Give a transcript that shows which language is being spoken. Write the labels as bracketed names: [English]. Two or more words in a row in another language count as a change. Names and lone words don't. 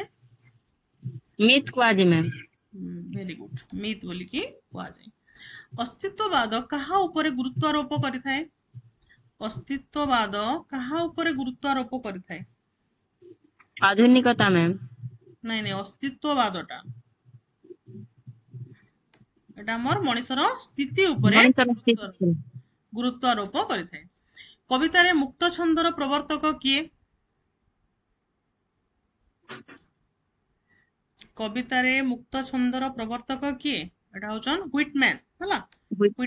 [Odia] ମିଥ୍ କୁହାଯାଏ ମ୍ୟାମ୍ ଭେରି ଗୁଡ୍, ମିଥ୍ ବୋଲିକି କୁହାଯାଏ। ଅସ୍ତିତ୍ୱବାଦ କାହା ଉପରେ ଗୁରୁତ୍ୱାରୋପ କରିଥାଏ? ଅସ୍ତିତ୍ୱବାଦ କାହା ଉପରେ ଗୁରୁତ୍ୱାରୋପ କରିଥାଏ? ଆଧୁନିକତା ମ୍ୟାମ୍ ନାଇଁ ନାଇଁ ଅସ୍ତିତ୍ୱବାଦଟା ଏଟା ଆମାର মଣିষର ସ୍ଥିତି ଉପରେ ଗୁରୁତ୍ୱାରୋପ କରିଥାଏ। କବିତାରେ ମୁକ୍ତ ଛନ୍ଦର ପ୍ରବର୍ତ୍ତକ କିଏ? କବିତାରେ ମୁକ୍ତ ଛନ୍ଦର ପ୍ରବର୍ତ୍ତକ କିଏ? ଏଟା ହଉଛନ୍ ହୁଇଟମ୍ୟାନ୍ ହେଲା।